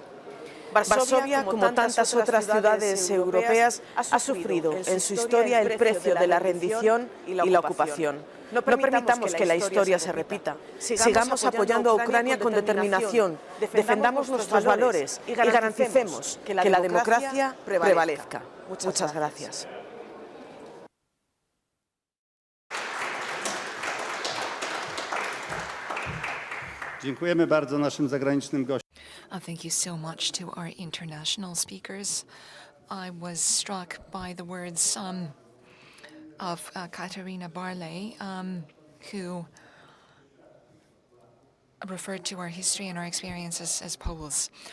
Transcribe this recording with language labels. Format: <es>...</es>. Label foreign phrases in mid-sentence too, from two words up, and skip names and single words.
<es>Varsovia, como tantas otras ciudades europeas, ha sufrido en su historia el precio de la rendición y la ocupación. No permitamos que la historia se repita. Sigamos apoyando a Ucrania con determinación, defendamos nuestros valores y garanticemos que la democracia prevalezca. Muchas gracias.</es> <pl>Dziękujemy bardzo naszym zagranicznym gościom.</pl> <en>Thank you so much to our international speakers. I was struck by the words of Katarina Barley, who referred to our history and our experiences as Poles.</en>